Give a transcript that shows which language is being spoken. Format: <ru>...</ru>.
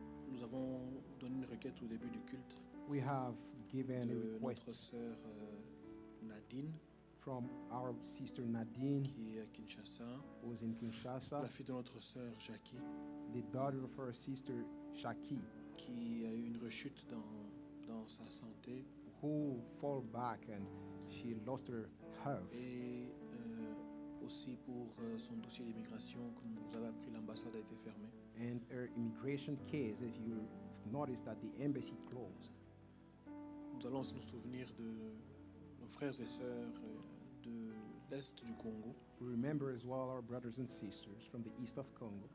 <fr>Nous avons donné une requête au début du culte</fr> <en>We have given a</en> <fr>de notre</fr> <en>request</en> <fr>sœur Nadine,</fr> <en>from our sister Nadine,</en> <fr>qui est à Kinshasa,</fr> <en>who's in Kinshasa,</en> <fr>la fille de notre sœur Jackie,</fr> <en>the daughter of her sister Shaki,</en> <fr>qui a eu une rechute dans sa santé</fr> <en>who fall back and she lost her health.</en> <fr>et aussi pour son dossier d'immigration. Comme vous avez appris, l'ambassade a été fermée.</fr> <en>And her immigration case, if you notice that the embassy closed.</en> <fr>Nous allons nous souvenir de nos frères et sœurs de l'Est du Congo,</fr> <en>We remember as well our brothers and sisters from the east of Congo,</en>